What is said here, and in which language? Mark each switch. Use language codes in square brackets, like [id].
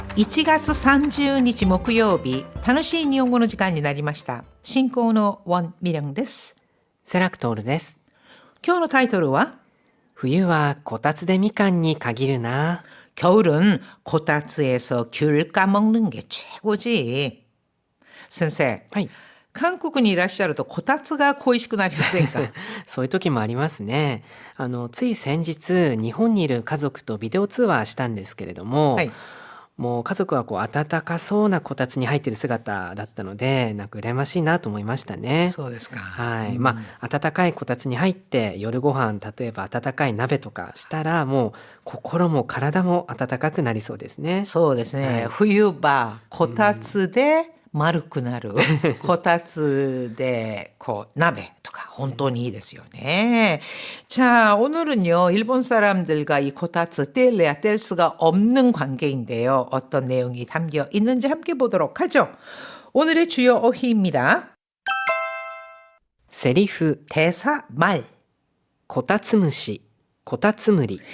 [ja] 1月30日木曜日、楽しい日本語の時間になりました。進行のウォン・ミリョンです。セラクトールです。今日のタイトルは冬はこたつでみかんに限るな。 [ko] 겨울은 고타츠에서 귤 까먹는 게 최고지. 선생, [ja] はい。韓国にいらっしゃるとこたつが恋しくなりませんか？そういう時もありますね。つい先日、日本にいる家族とビデオ通話したんですけれども、はい。もう家族は暖かそうなこたつに入ってる姿だったので、なんか羨ましいなと思いましたね。そうですか。はい。まあ、暖かいこたつに入って夜ご飯、例えば温かい鍋とかしたら、もう心も体も温かくなりそうですね。そうですね。はい。冬場、こたつで丸くなる。こたつで鍋とか本当にいいですよね. [ko] 자, 오늘은요. 일본 사람들과 이 코타츠 뗄래야 뗄 수가 없는 관계인데요. 어떤 내용이 담겨 있는지 함께 보도록 하죠. 오늘의 주요 어휘입니다. [ja] セリフ、 [ko] 대사 말. [ja] こたつ虫、こたつむり。